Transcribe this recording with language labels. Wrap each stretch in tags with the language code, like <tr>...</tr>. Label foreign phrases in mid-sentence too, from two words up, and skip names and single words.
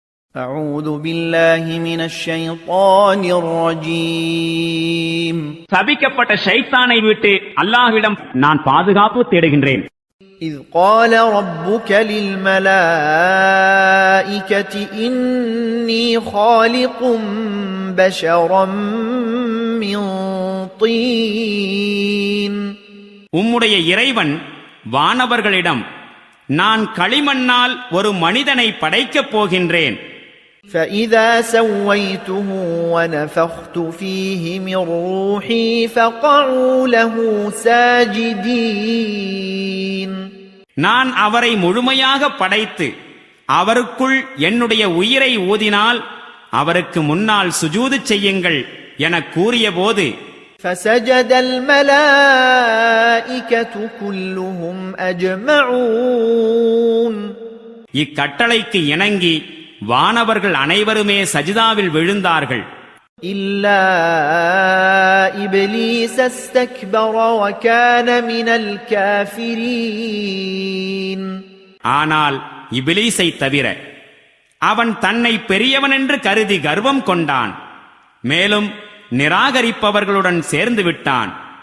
<ar>أعوذ بالله من الشيطان الرجيم</ar> <ta>சபிக்கப்பட்ட ஷைத்தானை விட்டு அல்லாஹ்விடம் நான் பாதுகாப்பு தேடுகின்றேன்.</ta> <ar>إذ قال ربك للملائكة إني خالق بشرا من طين</ar> <ta>உம்முடைய இறைவன் வானவர்களிடம் நான் களிமண்ணால் ஒரு மனிதனை படைக்கப் போகின்றேன்.</ta> <ar>فإذا سويته ونفخت فيه من روحي فقعوا له ساجدين</ar> <ta>நான் அவரை முழுமையாக படைத்து அவருக்குள் என்னுடைய உயிரை ஊதினால் அவருக்கு முன்னால் சுஜூது செய்யுங்கள் என கூறியபோது</ta> <ar>فسجد الملائكة كلهم أجمعون</ar> <ta>இக்கட்டளைக்கு இணங்கி வானவர்கள் அனைவருமே சஜிதாவில் விழுந்தார்கள்.</ta> <ar>إلا إبليس استكبر وكان من الكافرين</ar> <ta>ஆனால் இபிலீசை தவிர அவன் தன்னை பெரியவன் என்று கருதி கர்வம் கொண்டான், மேலும் நிராகரிப்பவர்களுடன் சேர்ந்து விட்டான்.</ta>